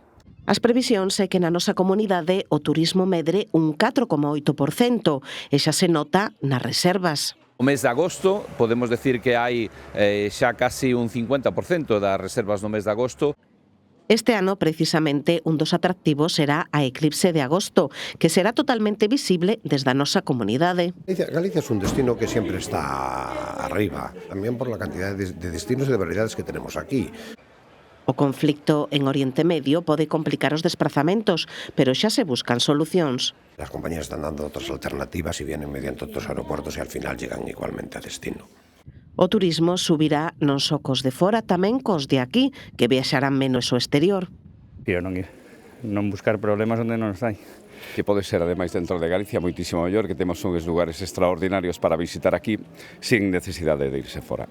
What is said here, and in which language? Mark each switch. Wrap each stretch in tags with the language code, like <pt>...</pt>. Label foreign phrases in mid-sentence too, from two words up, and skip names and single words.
<gl>As previsións é que na nosa comunidade o turismo medre un 4,8% e xa se nota nas reservas. O mes de agosto, podemos decir que hai xa casi un 50% das reservas no mes de agosto. Este ano, precisamente, un dos atractivos será a eclipse de agosto, que será totalmente visible desde a nosa comunidade.</gl> <es>Galicia es un destino que siempre está arriba, también por la cantidad de destinos y de variedades que tenemos aquí.</es> <gl>O conflicto en Oriente Medio pode complicar os desplazamentos, pero xa se buscan solucións.</gl> <es>Las compañías están dando otras alternativas y vienen mediante otros aeropuertos y al final llegan igualmente a destino.</es> <gl>O turismo subirá non só cos de fora, tamén cos de aquí, que viaxarán menos ao exterior. Pero non ir, non buscar problemas onde non os hai. Que pode ser, ademais, dentro de Galicia, moitísimo mellor, que temos uns lugares extraordinarios para visitar aquí, sin necesidade de irse fora.</gl>